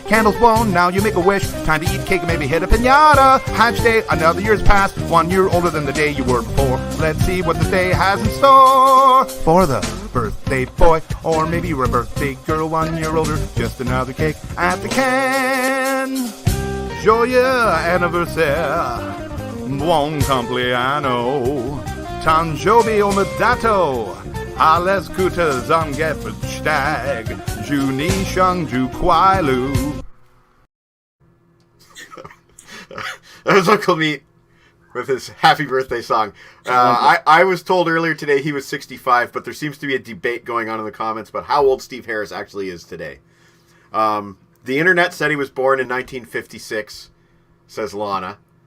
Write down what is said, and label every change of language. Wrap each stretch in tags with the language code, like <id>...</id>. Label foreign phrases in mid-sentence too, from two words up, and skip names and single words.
<en>Candles blown, now you make a wish. Time to eat cake and maybe hit a pinata. Hatch day, another year's passed. 1 year older than the day you were before. Let's see what this day has in store for the birthday boy. Or maybe you're a birthday girl, 1 year older. Just another cake at the can.</en> <fr>Joyeux anniversaire.</fr> <it>Buon compleanno.</it> <ja>誕生日おめでとう.</ja> <de>Alles Gute zum Geburtstag, Juni Shung Ju Kwai Lu.</de> <en>That was Uncle Meat with his happy birthday song. I was told earlier today he was 65, but there seems to be a debate going on in the comments about how old Steve Harris actually is today. The internet said he was born in 1956, says Lana.</en>